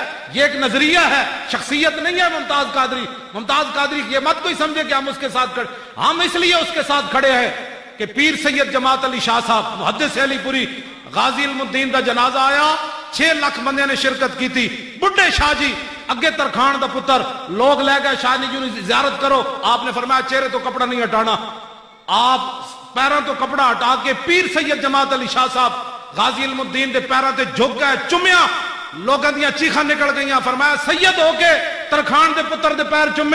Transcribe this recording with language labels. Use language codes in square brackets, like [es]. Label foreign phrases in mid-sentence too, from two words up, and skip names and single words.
[ur] یہ ایک نظریہ ہے، شخصیت نہیں ہے ممتاز قادری۔ ممتاز قادری یہ مت کوئی سمجھے کہ ہم اس کے ساتھ کھڑے، ہم اس لیے اس کے ساتھ کھڑے ہیں کہ پیر سید جماعت علی شاہ صاحب محدث علی پوری غازی علم الدین [pa] دا جنازہ آیا [ur] 6 لاکھ بندے نے شرکت کی تھی. [pa] بڈھے شاہ جی اگے ترخان دا پتر لوگ لے گئے شاہ جی نے زیارت کرو. آپ نے فرمایا چہرے تو کپڑا نہیں ہٹانا. آپ پیروں تو کپڑا ہٹا کے پیر سید جماعت علی شاہ صاحب غازی علم الدین دے پیروں تے جھک گئے, چومیا, لوگاں دیاں چیخاں نکل گئیاں. فرمایا سید ہو کے ترخان دے پتر دے پیر چومے.